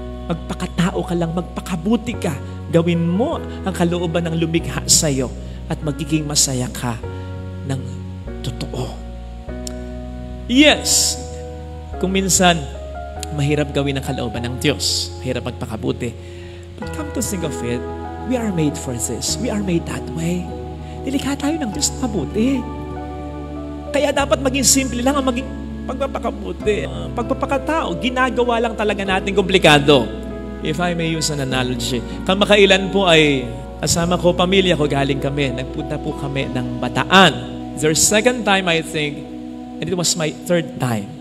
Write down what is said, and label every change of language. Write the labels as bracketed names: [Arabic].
[Filipino] Magpakatao ka lang, magpakabuti ka. Gawin mo ang kalooban ng lumikha sa iyo at magiging masaya ka ng totoo. [English] Yes, [Filipino] kung minsan mahirap gawin ang kalooban ng Diyos, mahirap magpakabuti. [English] But come to think of it, we are made for this. We are made that way. [Filipino] Nilikha tayo ng Diyos na mabuti. Kaya dapat maging simple lang ang maging pagpapakabuti. Pagpapakatao, ginagawa lang talaga natin komplikado. [English] If I may use an analogy. [Filipino] Kamakailan po ay kasama ko, pamilya ko, galing kami. Nagpunta po kami ng Bataan. [English] Their second time, I think, and it was my third time.